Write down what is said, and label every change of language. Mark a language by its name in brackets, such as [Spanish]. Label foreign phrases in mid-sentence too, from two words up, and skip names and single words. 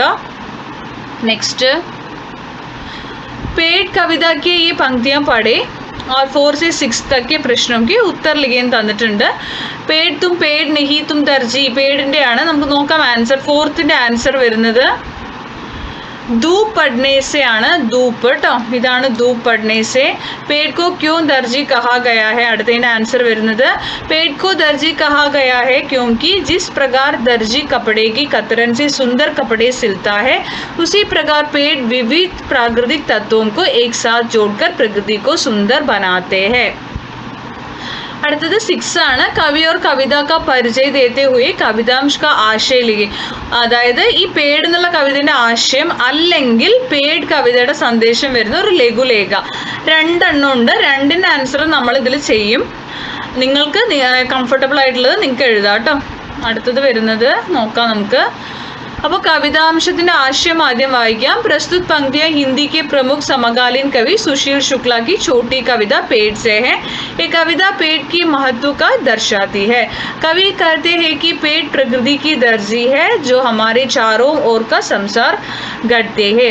[Malayalam] നെക്സ്റ്റ്, [Hindi] पेड़ कविता की ये पंक्तियाँ पढ़े और 4 से 6 तक के प्रश्नों के उत्तर लिखे തന്നിട്ടുണ്ട്. पेड़ तुम पेड़ नहीं तुम दर्जी. [Malayalam] പേഡിൻ്റെ ആണ്. നമുക്ക് നോക്കാം ആൻസർ. 4th ആൻസർ വരുന്നത് [Hindi] धूप पढ़ने से [Malayalam] ആണ്. ധൂപ് കേട്ടോ, ഇതാണ് [Hindi] धूप पढ़ने से पेड़ को क्यों दर्जी कहा गया है. [Malayalam] അടുത്തതിൻ്റെ ആൻസർ വരുന്നത് [Hindi] पेड़ को दर्जी कहा गया है ക്യോंकि जिस प्रकार दर्जी कपड़े की कतरन से सुंदर कपड़े सिलता है उसी प्रकार पेड़ विविध प्राकृतिक तत्वों को एक साथ जोड़कर प्रकृति को सुंदर बनाते हैं. [Malayalam] അടുത്തത് 6 ആണ്. [Hindi] कवि और कविता का परिचय देते हुए कवितांश का आशय लिखे. [Malayalam] അതായത് ഈ പേഡ് എന്നുള്ള കവിതയുടെ ആശയം അല്ലെങ്കിൽ പേഡ് കവിതയുടെ സന്ദേശം വരുന്ന ഒരു ലഘുലേഖ. 2 എണ്ണം ഉണ്ട്. 2ൻ്റെ ആൻസർ നമ്മൾ ഇതിൽ ചെയ്യും. നിങ്ങൾക്ക് കംഫർട്ടബിൾ ആയിട്ടുള്ളത് നിങ്ങൾക്ക് എഴുതാം കേട്ടോ. അടുത്തത് വരുന്നത് നോക്കാം നമുക്ക്. അപ്പോൾ കവിതാംശത്തിൻ്റെ ആശയം ആദ്യം വായിക്കാം. [Hindi] प्रस्तुत पंक्तियाँ हिंदी के प्रमुख समकालीन कवि सुशील शुक्ला की छोटी कविता पेड़ से है. ये कविता पेड़ की महत्व का दर्शाती है. कवि कहते हैं कि पेड़ प्रकृति की दर्जी है जो हमारे चारों ओर का संसार गढ़ते हैं.